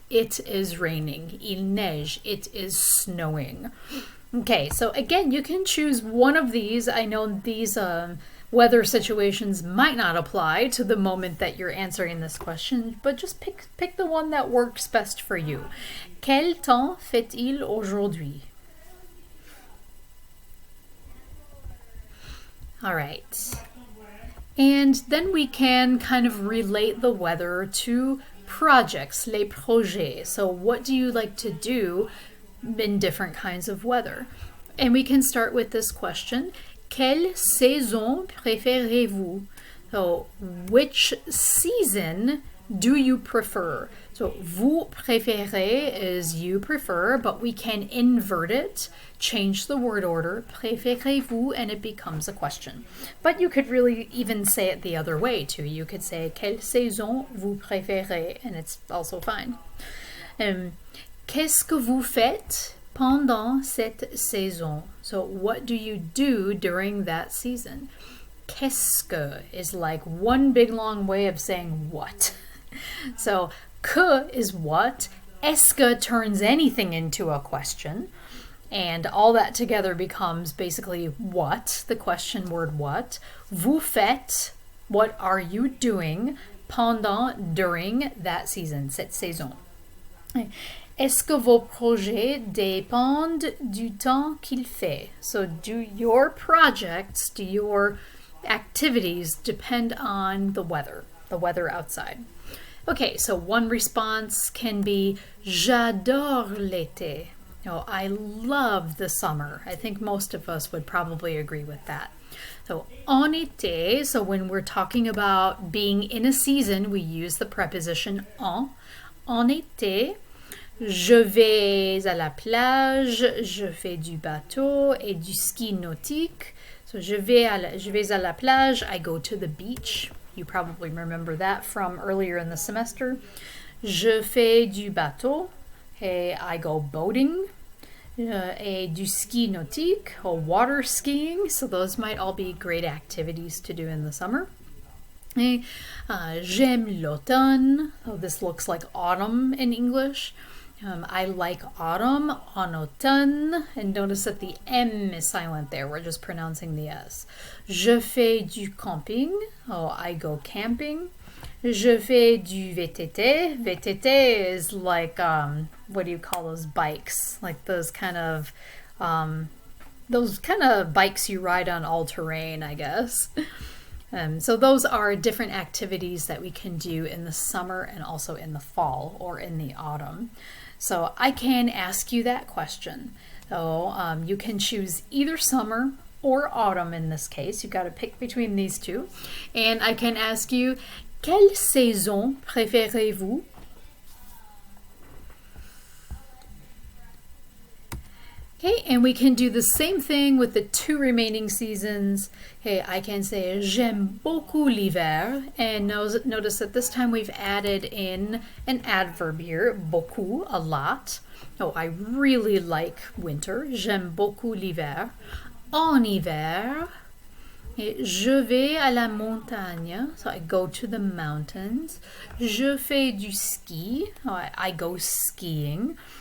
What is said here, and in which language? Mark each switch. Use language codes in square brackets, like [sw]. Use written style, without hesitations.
[en] It is raining. [fr] Il neige. [en] It is snowing. Okay, so again, you can choose one of these. I know these weather situations might not apply to the moment that you're answering this question, but just pick the one that works best for you. [fr] Quel temps fait-il aujourd'hui? [en] All right. And then we can kind of relate the weather to projects, les projets. So what do you like to do in different kinds of weather? And we can start with this question. [fr] Quelle saison préférez-vous? [en] So which season do you prefer? So [fr] vous préférez [en] is you prefer, but we can invert it, change the word order, [fr] préférez-vous, [en] and it becomes a question. But you could really even say it the other way too. You could say [fr] quelle saison vous préférez, [en] and it's also fine. [fr] Qu'est-ce que vous faites pendant cette saison? [en] So what do you do during that season? [fr] Qu'est-ce que [en] is like one big long way of saying what. So que is what, est-ce que turns anything into a question, and all that together becomes basically what, the question word what. [fr] Vous faites, [en] what are you doing, [fr] pendant, [en] during that season, [fr] cette saison. Est-ce que vos projets dépendent du temps qu'il fait? [en] So do your projects, do your activities depend on the weather outside? Okay, so one response can be [fr] j'adore l'été. [en] Oh, I love the summer. I think most of us would probably agree with that. So [fr] en été, [en] so when we're talking about being in a season, we use the preposition en. [fr] En été, je vais à la plage, je fais du bateau et du ski nautique. [en] So [fr] je vais à la plage, [en] I go to the beach. You probably remember that from earlier in the semester. [fr] Je fais du bateau, et [en] I go boating. [fr] Et du ski nautique, [en] or water skiing. So those might all be great activities to do in the summer. [fr] Et j'aime l'automne. [en] Oh, this looks like autumn in English. I like autumn, [fr] en automne, [en] and notice that the M is silent there. We're just pronouncing the S. [fr] Je fais du camping. [en] Oh, I go camping. [fr] Je fais du VTT. [en] VTT is like, what do you call those bikes? Like those kind of bikes you ride on all terrain, I guess. So those are different activities that we can do in the summer and also in the fall or in the autumn. So I can ask you that question. So you can choose either summer or autumn in this case. You've got to pick between these two. And I can ask you, [fr] quelle saison préférez-vous? [en] Okay, and we can do the same thing with the two remaining seasons. Okay, I can say [fr] j'aime beaucoup l'hiver, [en] and notice that this time we've added in an adverb here, beaucoup, a lot. Oh, I really like winter. [fr] J'aime beaucoup l'hiver. En hiver, je vais à la montagne, [en] so I go to the mountains. [fr] Je fais du ski, [en] I go skiing.